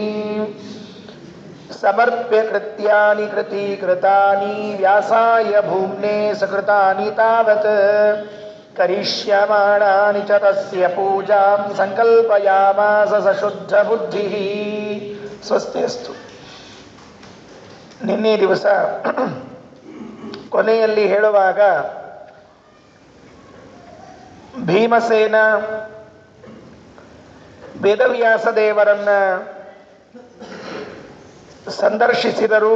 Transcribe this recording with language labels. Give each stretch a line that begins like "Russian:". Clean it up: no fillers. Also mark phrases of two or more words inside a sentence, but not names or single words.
Sanskrit: ಸಮರ್ಪ್ಯ ಕೃತ್ಯಾನಿ ಕೃತೀಕೃತಾನಿ ವ್ಯಾಸಾಯ ಭೂಮ್ನೇ ಸಕೃತಾನಿ ತಾವತ್ ಕರಿಷ್ಯಮಾಣಾನಿ ಚ ತಸ್ಯ ಪೂಜಾಂ ಸಂಕಲ್ಪಯಾಮಾಸ ಸಶುದ್ಧ ಬುದ್ಧಿಃ. ಸ್ವಸ್ತಿಯಸ್ತು.
Kannada: ನಿನ್ನೆ ದಿವಸ ಕೊನೆಯಲ್ಲಿ ಹೇಳುವಾಗ ಭೀಮಸೇನ ವೇದವ್ಯಾಸ ದೇವರನ್ನ ಸಂದರ್ಶಿಸಿದರು.